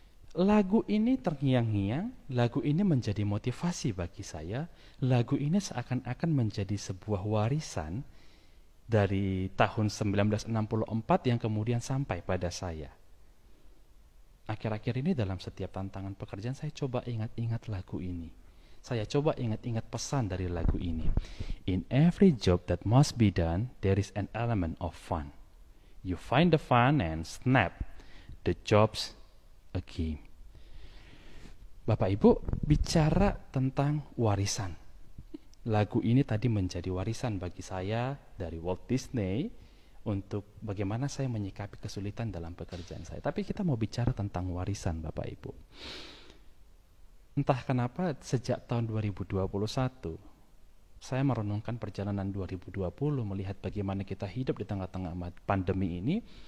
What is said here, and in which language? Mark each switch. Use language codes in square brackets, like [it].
[id] Lagu ini terngiang-ngiang, lagu ini menjadi motivasi bagi saya, lagu ini seakan-akan menjadi sebuah warisan dari tahun 1964 yang kemudian sampai pada saya. Akhir-akhir ini dalam setiap tantangan pekerjaan saya coba ingat-ingat lagu ini. Saya coba ingat-ingat pesan dari lagu ini. [en] In every job that must be done, there is an element of fun. You find the fun and snap, the job's a game. [id] Bapak Ibu bicara tentang warisan. Lagu ini tadi menjadi warisan bagi saya dari Walt Disney untuk bagaimana saya menyikapi kesulitan dalam pekerjaan saya. Tapi kita mau bicara tentang warisan Bapak Ibu. Entah kenapa sejak tahun 2021 saya merenungkan perjalanan 2020, melihat bagaimana kita hidup di tengah-tengah pandemi ini.